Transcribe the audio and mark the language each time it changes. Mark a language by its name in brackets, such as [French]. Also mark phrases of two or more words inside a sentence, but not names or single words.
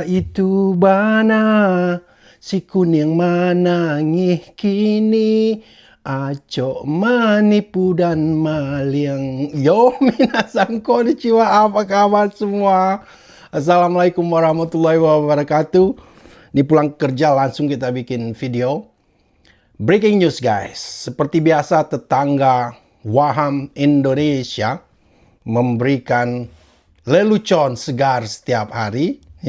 [Minangkabau] itu bana, si kuning mana ngih kini, acok manipu dan maliang. Yo, [Japanese] みなさん こんにちは, [Indonesian] apa kabar semua? [Arabic] السلام عليكم ورحمة الله وبركاته. [Indonesian] Ini pulang kerja langsung kita bikin video. [English] Breaking news guys, [Indonesian] seperti biasa tetangga Waham Indonesia memberikan lelucon segar setiap hari.